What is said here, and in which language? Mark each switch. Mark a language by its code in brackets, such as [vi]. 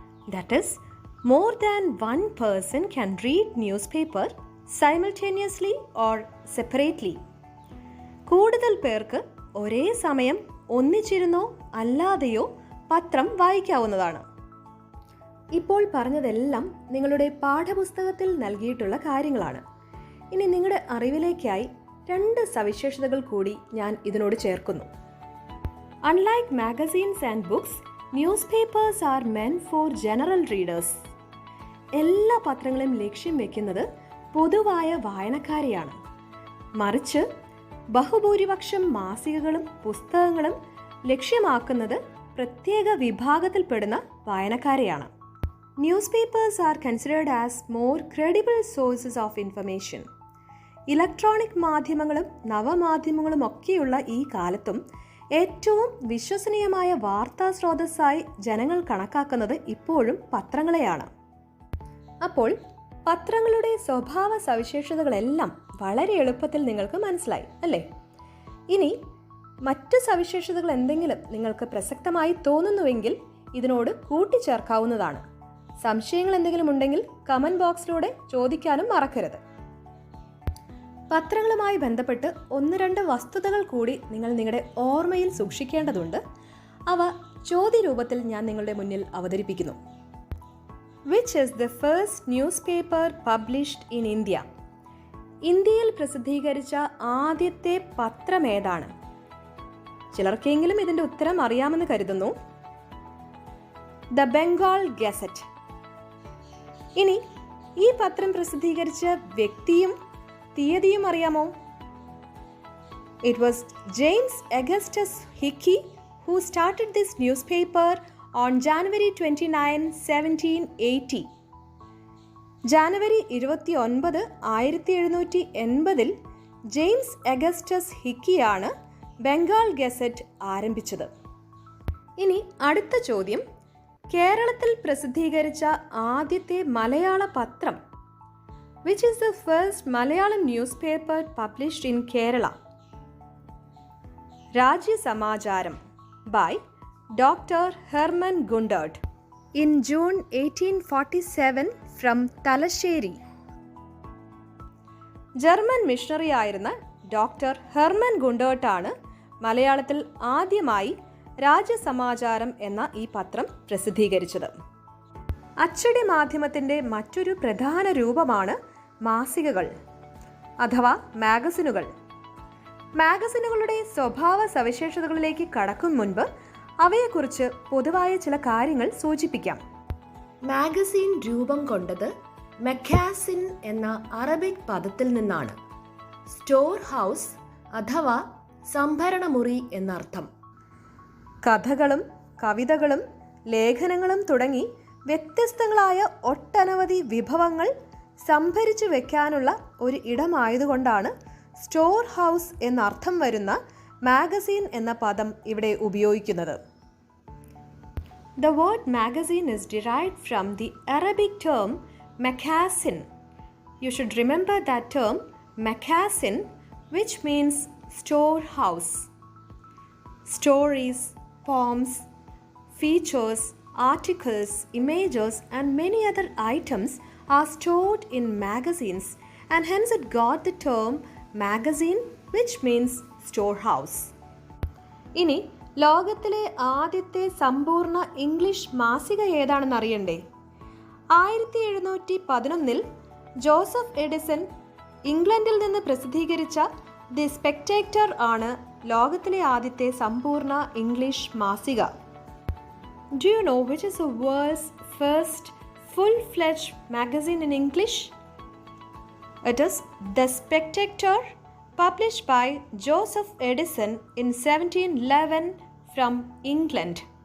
[en] That is, more than one person can read newspaper simultaneously or separately. [ml] കൂടുതൽ പേർക്ക് ഒരേ സമയം ഒന്നിച്ചിരുന്നോ അല്ലാതെയോ പത്രം വായിക്കാവുന്നതാണ്. ഇപ്പോൾ പറഞ്ഞതെല്ലാം നിങ്ങളുടെ പാഠപുസ്തകത്തിൽ നൽകിയിട്ടുള്ള കാര്യങ്ങളാണ്. ഇനി നിങ്ങളുടെ അറിവിലേക്കായി 2 സവിശേഷതകൾ കൂടി ഞാൻ ഇതിനോട് ചേർക്കുന്നു. [en] Unlike magazines and books, newspapers are meant for general readers. [ml] എല്ലാ പത്രങ്ങളും ലക്ഷ്യം വെക്കുന്നത് പൊതുവായ വായനക്കാരെയാണ്. മറിച്ച് ബഹുഭൂരിപക്ഷം മാസികകളും പുസ്തകങ്ങളും ലക്ഷ്യമാക്കുന്നത് പ്രത്യേക വിഭാഗത്തിൽപ്പെടുന്ന വായനക്കാരെയാണ്. [en] Newspapers are considered as more credible sources of information. [ml] Electronic മാധ്യമങ്ങളും നവമാധ്യമങ്ങളും ഒക്കെയുള്ള ഈ കാലത്തും ഏറ്റവും വിശ്വസനീയമായ വാർത്താ സ്രോതസ്സായി ജനങ്ങൾ കണക്കാക്കുന്നത് ഇപ്പോഴും പത്രങ്ങളെയാണ്. അപ്പോൾ പത്രങ്ങളുടെ സ്വഭാവ സവിശേഷതകളെല്ലാം വളരെ എളുപ്പത്തിൽ നിങ്ങൾക്ക് മനസ്സിലായി അല്ലേ? ഇനി മറ്റു സവിശേഷതകൾ എന്തെങ്കിലും നിങ്ങൾക്ക് പ്രസക്തമായി തോന്നുന്നുവെങ്കിൽ ഇതിനോട് കൂട്ടിച്ചേർക്കാവുന്നതാണ്. സംശയങ്ങൾ എന്തെങ്കിലും ഉണ്ടെങ്കിൽ കമന്റ് ബോക്സിലൂടെ ചോദിക്കാനും മറക്കരുത്. പത്രങ്ങളുമായി ബന്ധപ്പെട്ട് 1-2 വസ്തുതകൾ കൂടി നിങ്ങൾ നിങ്ങളുടെ ഓർമ്മയിൽ സൂക്ഷിക്കേണ്ടതുണ്ട്. അവ ചോദ്യരൂപത്തിൽ ഞാൻ നിങ്ങളുടെ മുന്നിൽ അവതരിപ്പിക്കുന്നു. [en] Which is the first newspaper published in India? [ml] ഇന്ത്യയിൽ പ്രസിദ്ധീകരിച്ച ആദ്യത്തെ പത്രം ഏതാണ്? ചിലർക്കെങ്കിലും ഇതിൻ്റെ ഉത്തരം അറിയാമെന്ന് കരുതുന്നു. The Bengal gazette. ഇനി ഈ പത്രം പ്രസിദ്ധീകരിച്ച വ്യക്തിയും തീയതിയും അറിയാമോ? [en] It was James Augustus Hickey who started this newspaper on January 29, 1780. [ml] January 29, 1780 James Augustus ഹിക്കിയാണ് Bengal gazette ആരംഭിച്ചത്. ഇനി അടുത്ത ചോദ്യം, കേരളത്തിൽ പ്രസിദ്ധീകരിച്ച ആദ്യത്തെ മലയാള പത്രം. [en] Which is the first Malayalam newspaper published in Kerala? Rajyasamaacharam by Dr. Herman Gundert in June 1847 from Talasheri. [ml] German missionary ആയിരുന്ന doctor Hermann ഗുണ്ടേർട്ടാണ് മലയാളത്തിൽ ആദ്യമായി രാജ്യസമാചാരം എന്ന ഈ പത്രം പ്രസിദ്ധീകരിച്ചത്. അച്ചടി മാധ്യമത്തിൻ്റെ മറ്റൊരു പ്രധാന രൂപമാണ് മാസികകൾ അഥവാ മാഗസിനുകൾ. മാഗസിനുകളുടെ സ്വഭാവ സവിശേഷതകളിലേക്ക് കടക്കും മുൻപ് അവയെക്കുറിച്ച് പൊതുവായ ചില കാര്യങ്ങൾ സൂചിപ്പിക്കാം. മാഗസിൻ രൂപം കൊണ്ടത് മെക്കാസിൻ എന്ന അറബിക് പദത്തിൽ നിന്നാണ്. സ്റ്റോർ ഹൗസ് അഥവാ സംഭരണമുറി എന്നർത്ഥം. കഥകളും കവിതകളും ലേഖനങ്ങളും തുടങ്ങി വ്യത്യസ്തങ്ങളായ ഒട്ടനവധി വിഭവങ്ങൾ സംഭരിച്ചു വെക്കാനുള്ള ഒരു ഇടമായതുകൊണ്ടാണ് സ്റ്റോർ ഹൗസ് എന്നർത്ഥം വരുന്ന മാഗസിൻ എന്ന പദം ഇവിടെ ഉപയോഗിക്കുന്നത്. [en] The word magazine is derived from the Arabic term makazin. You should remember that term makazin, which means storehouse. Stories, poems, features, articles, images and many other items are stored in magazines and hence it got the term magazine, which means storehouse. [ml] ഇനി ലോകത്തിലെ ആദ്യത്തെ സമ്പൂർണ്ണ English മാസിക ഏതാണെന്ന് അറിയണ്ടേ? 1711 Joseph Edison ഇംഗ്ലണ്ടിൽ നിന്ന് പ്രസിദ്ധീകരിച്ച ദി സ്പെക്ടേറ്റർ ആണ് ലോകത്തിലെ ആദ്യത്തെ സമ്പൂർണ്ണ ഇംഗ്ലീഷ് മാസിക. [en] Do you know which is the world's first full-fledged magazine in English? It is The Spectator, published by Joseph Edison in 1711 from England.